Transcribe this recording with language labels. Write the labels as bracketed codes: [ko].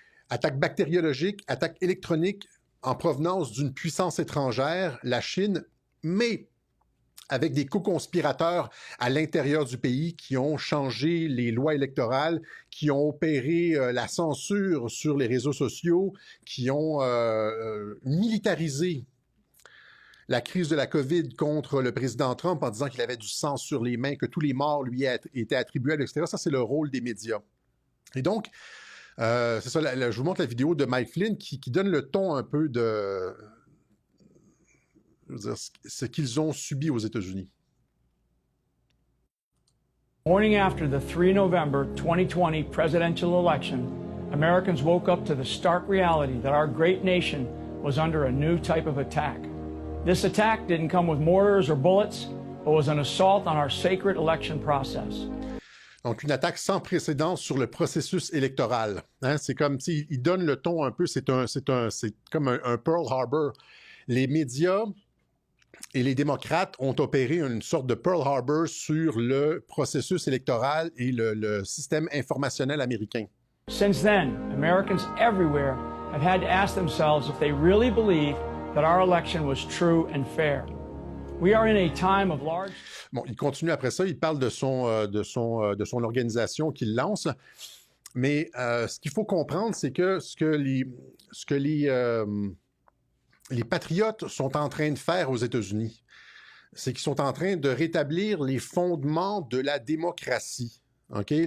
[fr] Attaque bactériologique, attaque électronique en provenance d'une puissance étrangère, la Chine, mais avec des co-conspirateurs à l'intérieur du pays qui ont changé les lois électorales, qui ont opéré la censure sur les réseaux sociaux, qui ont militarisé la crise de la COVID contre le président Trump en disant qu'il avait du sang sur les mains, que tous les morts lui étaient attribués, etc. Ça, c'est le rôle des médias. Et donc, c'est ça, je vous montre la vidéo de Mike Flynn qui donne le ton un peu de... Je veux dire, ce qu'ils ont subi aux États-Unis. [en] Morning after the 3 November 2020 presidential election, Americans woke up to the stark reality that our great nation was under a new type of attack. This attack didn't come with mortars or bullets, but was an assault on our sacred election process. [fr] Donc, une attaque sans précédent sur le processus électoral. C'est comme, il donne le ton un peu, c'est comme un Pearl Harbor. Les médias et les démocrates ont opéré une sorte de Pearl Harbor sur le processus électoral et le système informationnel américain. [en] Since then, Americans everywhere have had to ask themselves if they really believe that our election was true and fair. We are in a time of large... [fr] Bon, il continue après ça, il parle de son organisation qu'il lance, mais ce qu'il faut comprendre, c'est que ce que les patriotes sont en train de faire aux États-Unis, c'est qu'ils sont en train de rétablir les fondements de la démocratie. Okay?